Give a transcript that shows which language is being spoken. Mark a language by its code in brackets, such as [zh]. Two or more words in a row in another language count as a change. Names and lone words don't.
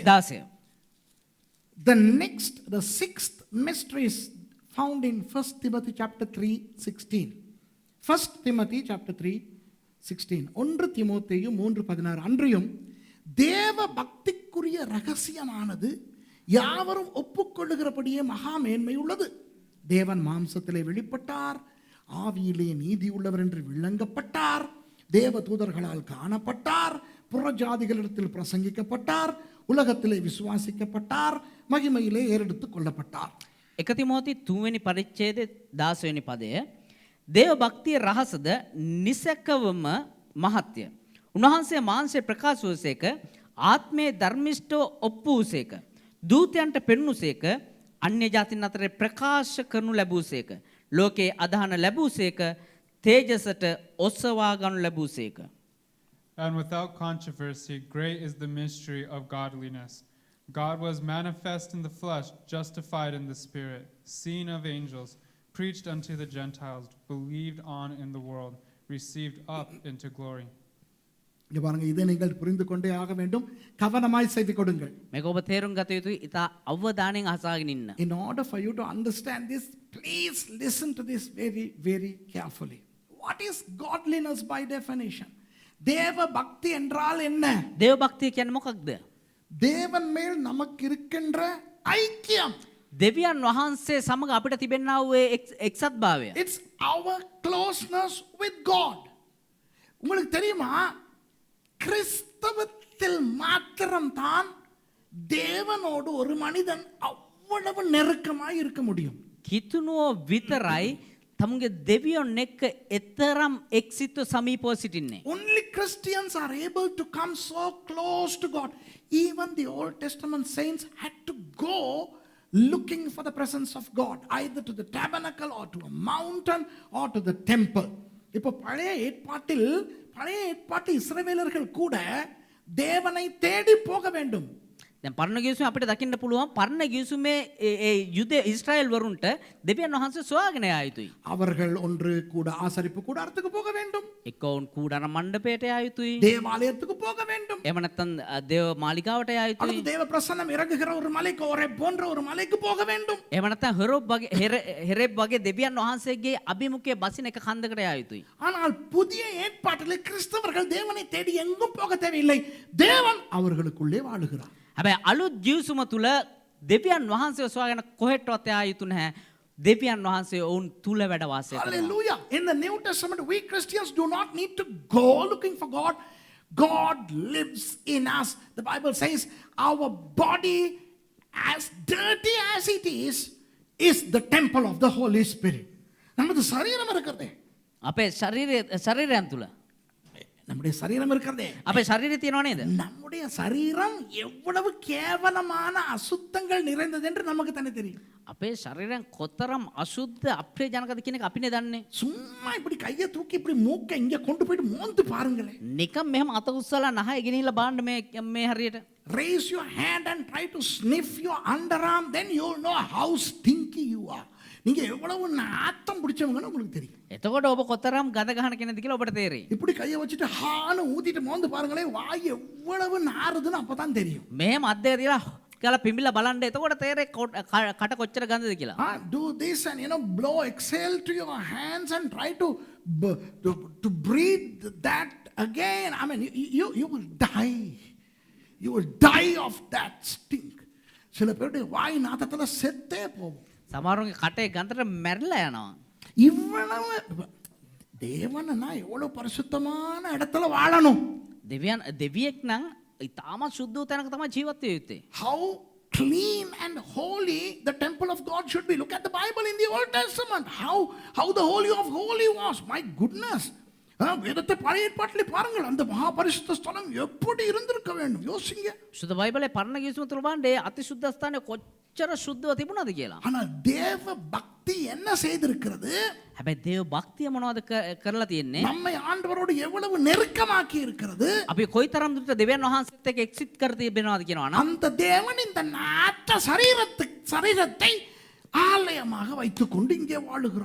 [en] 16. The sixth mystery is found in 1 Timothy chapter 3:16. 1 Timothy chapter 3:16. [ta] 1 தீமோத்தேயு 3:16. அன்றியும் தேவ பக்திக்குரிய ரகசியமானது யாவரும் ஒப்புக்கொள்ளுகிறபடியே மகா மேன்மை உள்ளது. தேவன் மாம்சத்திலே வெளிப்பட்டார், ஆவியிலே நீதி உள்ளவர் என்று விளங்கப்பட்டார், தேவ தூதர்களால் காணப்பட்டார், புறஜாதிகளிடத்தில் பிரசங்கிக்கப்பட்டார், உலகத்திலே விசுவாசிக்கப்பட்டார், மகிமையிலே ஏறெடுத்துக் கொள்ளப்பட்டார். [si] 1 තිමෝති 3 වෙනි පරිච්ඡේදයේ 16 වෙනි පදය. දේව භක්තිය රහසද නිසකවම මහත්ය. උන්වහන්සේ මාංශය ප්‍රකාශ වූසේක, ආත්මයේ ධර්මිෂ්ඨව ඔප්පු වූසේක, දූතයන්ට පෙන්වුසේක, අන්‍ය ජාතින් අතරේ ප්‍රකාශ කරනු ලැබූසේක, ලෝකේ අදහන ලැබූසේක, තේජසට ඔසවා ගනු ලැබූසේක. [en] And without controversy, great is the mystery of godliness. God was manifest in the flesh, justified in the spirit, seen of angels, preached unto the Gentiles, believed on in the world, received up into glory. [ta] இங்க பாருங்க, இதை நீங்கள் புரிந்து கொண்டே ஆக வேண்டும். கவனமாய் செய்து கொடுங்கள். [si] මේක ඔබ තේරුම් ගත යුතුයි. ඉතා අවධානයෙන් අහසාගෙන ඉන්න. [en] In order for you to understand this, please listen to this very, very carefully. What is godliness by definition? [ta] தேவ பக்தி என்றால் என்ன? [si] දේව භක්තිය කියන්නේ මොකක්ද? [ta] தேவன் மேல் நமக்கு இருக்கின்ற ஐக்கியம். [si] දෙවියන් වහන්සේ සමග අපිට තිබෙනා වූ එක්සත් භාවය. [en] It's our closeness with God. [ta] உங்களுக்கு தெரியுமா, கிறிஸ்தவத்தில் மாத்திரம்தான் தேவனோடு ஒரு மனிதன் அவ்வளவு நெருக்கமாய் இருக்க முடியும். [si] කිතුනුව විතරයි තමුගේ දෙවියන් එක්ක එතරම් එක්සිත්ව සමීපව සිටින්නේ. [en] Only Christians are able to come so close to God. Even the Old Testament saints had to go looking for the presence of God, either to the tabernacle or to a mountain or to the temple. [ta] இப்போ பழைய ஏற்பாட்டு இஸ்ரவேலர்கள் கூட தேவனை தேடி போக வேண்டும். [si] දැන් පරණ ගිවිසුමේ අපිට දකින්න පුළුවන් පරණ ගිවිසුමේ ඒ යුද ඉස්රායෙල් වරුන්ට දෙවියන් වහන්සේ සොයාගෙන යා යුතුයි. [ta] அவர்கள் ஒன்று கூட ஆசரிப்பு கூடாரத்துக்கு போக வேண்டும், [si] එක්ක වුන් කූඩාර මණ්ඩපයට යා යුතුයි, [ta] தேவாலயத்துக்கு போக வேண்டும், [si] එහෙම නැත්නම් දේව මාලිගාවට යා යුතුයි, [ta] அல்லது தேவ பிரசன்னம் இறங்குகிற ஒரு மலைக்கு, ஒரே போன்ற ஒரு மலைக்கு போக வேண்டும். [si] එහෙම නැත්නම් හෙරෙබ් වගේ දෙවියන් වහන්සේගේ අභිමුඛයේ බසින එක කන්දකට යා යුතුයි. [ta] ஆனால் புதிய ஏற்பாட்டில் கிறிஸ்தவர்கள் தேவனை தேடி எங்கும் போக தேவையில்லை. தேவன் அவர்களுக்குள்ளே வாழுகிறார். [si] හැබැයි අලුත් ජීවිසුම තුල දෙවියන් වහන්සේව සොයාගෙන කොහෙටවත් යා යුතු නැහැ. දෙවියන් වහන්සේ ඔවුන් තුල වැඩ වාසය කරනවා. [en] Hallelujah. In the New Testament, we Christians do not need to go looking for God. God lives in us. The Bible says our body, as dirty as it is the temple of the Holy Spirit. [ta] நமது சரீரம் இருக்கிறதே, [si] අපේ ශරීරයන් තුල [ta] நம்முடைய சரீரம் இருக்கிறதே, [si] අපේ ශරීරය තියෙනව නේද? [ta] நம்முடைய சரீரம் எவ்வளவு கேவலமான அசுத்தங்கள் நிறைந்தது என்று நமக்கு தானே தெரியும். [si] අපේ ශරීරයන් කොතරම් අශුද්ධ අප්‍රියජනකද කියන එක අපිනේ දන්නේ. [ta] சும்மா இப்படி கையை தூக்கி இப்படி மூக்க இங்க கொண்டு போயிட்டு மோந்து பாருங்களேன். [si] නිකම් මෙහෙම අත උස්සලා නහය ගෙනිහිල්ලා බලන්න මේ හරියට. [en] Raise your hand and try to sniff your underarm, then you'll know how stinky you are. [ta] நீங்க எவ்வளவு நாத்தம் பிடிச்சவங்கன்னு உங்களுக்கு தெரியும். [si] එතකොට ඔබ කොතරම් ගඳ ගහන කෙනෙක්ද කියලා ඔබට තේරෙයි. [ta] இப்படி கையை வச்சுட்டு ஹான்னு ஊதிட்டு மோந்து பாருங்களேன், வாய் எவ்வளவு நாறுதுன்னு அப்பதான் தெரியும். [si] මෙහෙම අත් දෙක තියලා කියලා පිඹිලා බලන්න, එතකොට තේරෙයි කට කොච්චර ගඳද කියලා. [en] Do this and blow, exhale to your hands and try to breathe that again. I mean, you will die. You will die of that stink. [ta] சில பேருடைய வாய் நாத்தத்துல செத்தே போகும். [si] සමහරුන්ගේ කටේ ගඳට මැරිලා යනවා. [ta] இவ்வளவு தேவனா எவ்வளவு பரிசுத்தமான இடத்துல வாழணும். [si] දෙවියෙක් නම් ඊටාම සුද්ධ වූ තැනක තමයි ජීවත් වෙ යුත්තේ. [en] How clean and holy the temple of God should be. Look at the Bible in the Old Testament. How the Holy of Holy was. My goodness. [ta] வேதத்தை பழைய ஏற்பாட்டிலே பாருங்கள், அந்த மகா பரிசுத்த ஸ்தலம் எப்படி இருந்திருக்க வேண்டும் யோசிங்க. [si] සුද බයිබලේ පරණ ගිවිසුම තුල බලන්න අති සුද්ධ ස්ථානය කොච්චර සුද්ධව තිබුණාද කියලා. [ta] ஆனால் தேவ பக்தி என்ன செய்திருக்கிறது? [si] හැබැයි දේව භක්තිය මොනවද කරලා තියෙන්නේ? [ta] நம்மை ஆண்டவரோடு எவ்வளவு நெருக்கமாக்கி இருக்கிறது. [si] අපි කොයිතරම් දුරට දෙවියන් වහන්සේත් එක්ක එක්සිට් කර තිබෙනවද කියනවා නම් [ta] அந்த தேவன் இந்த நாட்ட சரீரத்தை ஆலயமாக வைத்துக்கொண்டு இங்கே வாழுகிறார்.